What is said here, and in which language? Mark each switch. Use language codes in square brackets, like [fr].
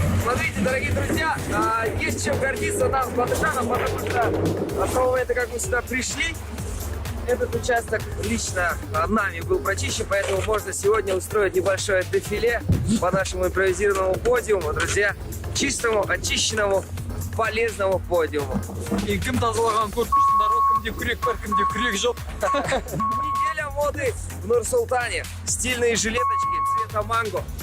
[ru] Смотрите, дорогие друзья, есть чем гордиться нам, батышанам, потому что с того момента, как мы сюда пришли, этот участок лично нами был прочищен, поэтому можно сегодня устроить небольшое дефиле по нашему импровизированному подиуму, друзья, чистому, очищенному, полезному подиуму. [kk] И кім тазалаған көрсетсіңдер, кімде күрек бар, кімде күрек жоқ. [ru] Неделя моды в Нур-Султане. Стильные жилеточки цвета манго.